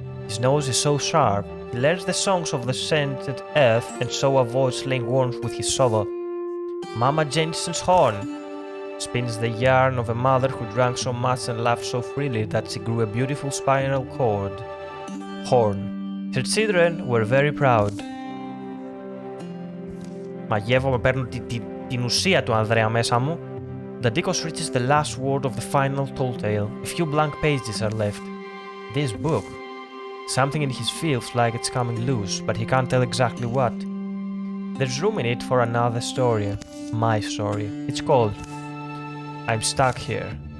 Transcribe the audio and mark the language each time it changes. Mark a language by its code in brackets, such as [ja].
[en] His nose is so sharp, he learns the songs of the scented earth and so avoids laying worms with his shovel. Mama Jensen's horn spins the yarn of a mother who drank so much and laughed so freely that she grew a beautiful spinal horn. Her children were very proud. [el] Μαγεύομαι, παίρνω την ουσία του Ανδρέα μέσα μου. [en] The Dikos reaches the last word of the final tall tale. A few blank pages are left. This book. Something in his feels like it's coming loose, but he can't tell exactly what. There's room in it for another story. My story. It's called I'm Stuck Here.